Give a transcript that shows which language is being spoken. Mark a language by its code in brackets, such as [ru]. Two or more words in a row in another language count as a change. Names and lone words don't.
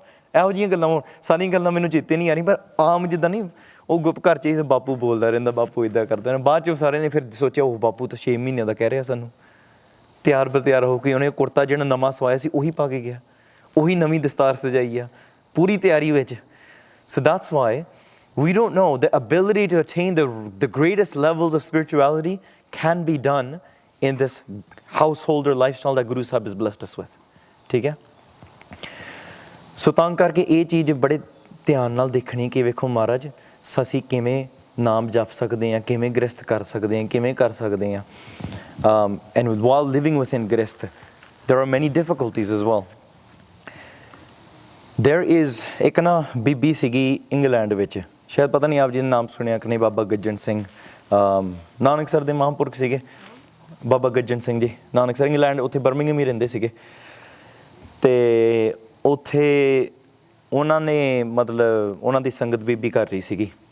[pa] ਇਹੋ ਜਿਹੀਆਂ ਗੱਲਾਂ ਹੁਣ ਸਾਰੀਆਂ ਗੱਲਾਂ ਮੈਨੂੰ ਚੇਤੇ ਨਹੀਂ ਆ ਰਹੀ, ਪਰ ਆਮ ਜਿੱਦਾਂ ਨਹੀਂ ਉਹ ਗੁੱਪ ਘਰ 'ਚ ਬਾਪੂ ਬੋਲਦਾ ਰਹਿੰਦਾ, ਬਾਪੂ ਇੱਦਾਂ ਕਰਦਾ ਰਹਿੰਦਾ। ਬਾਅਦ 'ਚ ਸਾਰਿਆਂ ਨੇ ਫਿਰ ਸੋਚਿਆ ਉਹ ਬਾਪੂ ਤਾਂ 6 ਮਹੀਨਿਆਂ ਦਾ ਕਹਿ ਰਿਹਾ ਸਾਨੂੰ। ਤਿਆਰ ਬਰ ਹੋ ਕੇ ਉਹਨੇ ਕੁੜਤਾ ਜਿਹੜਾ ਨਵਾਂ ਸਵਾਇਆ ਸੀ ਉਹੀ ਪਾ ਕੇ ਗਿਆ, ਉਹੀ ਨਵੀਂ ਦਸਤਾਰ ਸਜਾਈ ਆ ਪੂਰੀ ਤਿਆਰੀ ਵਿੱਚ। [en] So that's why we don't know the ability to attain the greatest levels of spirituality can be done in this householder lifestyle that Guru Sahib has blessed us with. [pa] ਠੀਕ ਹੈ, ਸੋ ਤਾਂ ਕਰਕੇ ਇਹ ਚੀਜ਼ ਬੜੇ ਧਿਆਨ ਨਾਲ ਦੇਖਣੀ ਕਿ ਵੇਖੋ ਮਹਾਰਾਜ ਅਸੀਂ ਕਿਵੇਂ ਨਾਮ ਜਪ ਸਕਦੇ ਹਾਂ, ਕਿਵੇਂ ਗ੍ਰਸਥ ਕਰ ਸਕਦੇ ਹਾਂ, ਕਿਵੇਂ ਕਰ ਸਕਦੇ ਹਾਂ। [en] And while living within ਗ੍ਰਸਥ there are many difficulties as well. There is [pa] ਇੱਕ ਨਾ ਬੀਬੀ ਸੀਗੀ ਇੰਗਲੈਂਡ ਵਿੱਚ, ਸ਼ਾਇਦ ਪਤਾ ਨਹੀਂ ਆਪ ਜੀ ਨੇ ਨਾਮ ਸੁਣਿਆ ਕਿ ਨਹੀਂ, ਬਾਬਾ ਗੱਜਣ ਸਿੰਘ, ਨਾਨਕਸਰ ਦੇ ਮਹਾਂਪੁਰਖ ਸੀਗੇ ਬਾਬਾ ਗੱਜਣ ਸਿੰਘ ਜੀ। ਨਾਨਕਸਰ ਇੰਗਲੈਂਡ ਉੱਥੇ ਬਰਮਿੰਘਮ ਹੀ ਰਹਿੰਦੇ ਸੀਗੇ ਤੇ ਉੱਥੇ ਉਹਨਾਂ ਨੇ ਮਤਲਬ ਉਹਨਾਂ ਦੀ ਸੰਗਤ ਬੀਬੀ ਕਰ ਰਹੀ ਸੀਗੀ।